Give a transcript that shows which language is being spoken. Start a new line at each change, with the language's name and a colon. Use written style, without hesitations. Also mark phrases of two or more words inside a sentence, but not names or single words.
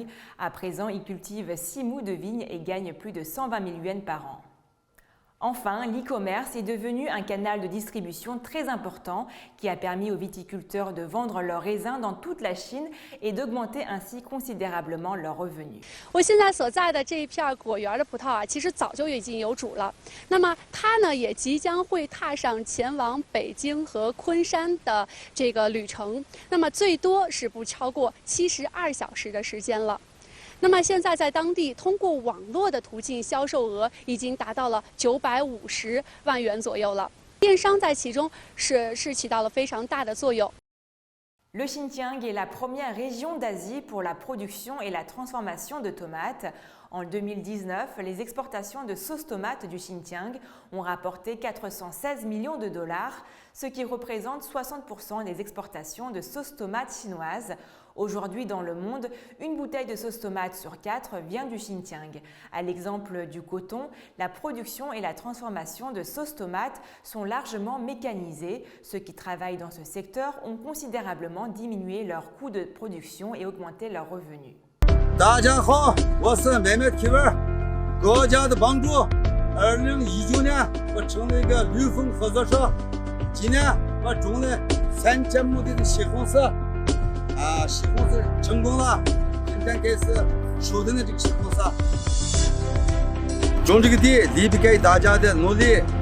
French: À présent, il cultive 6 mous de vigne et gagne plus de 120 000 yuans par an. Enfin, l'e-commerce est devenu un canal de distribution très important qui a permis aux viticulteurs de vendre leurs raisins dans toute la Chine et d'augmenter ainsi considérablement leurs revenus.
Chinese: 我现在所在的这一片果园的葡萄啊，其实早就已经有主了。那么它呢，也即将会踏上前往北京和昆山的这个旅程。那么最多是不超过72小时的时间了。那么现在在当地通过网络的途径销售额已经达到了950万元左右了，电商在其中是起到了非常大的作用。
French: Le Xinjiang est la première région d'Asie pour la production et la transformation de tomates. En 2019, les exportations de sauce tomate du Xinjiang ont rapporté 416 millions de dollars, ce qui représente 60% des exportations de sauce tomate chinoise. Aujourd'hui, dans le monde, une bouteille de sauce tomate sur 4 vient du Xinjiang. À l'exemple du coton, la production et la transformation de sauce tomate sont largement mécanisées. Ceux qui travaillent dans ce secteur ont considérablement diminué leurs coûts de production et augmenté leurs revenus.
Chinese: 大家好，我是买卖提问，国家的帮助，2019年我成了一个绿丰合作社，今年我种了3000亩的西红柿。西红柿成功了，今天开始收的这个西红柿，种这个地离不开大家的努力。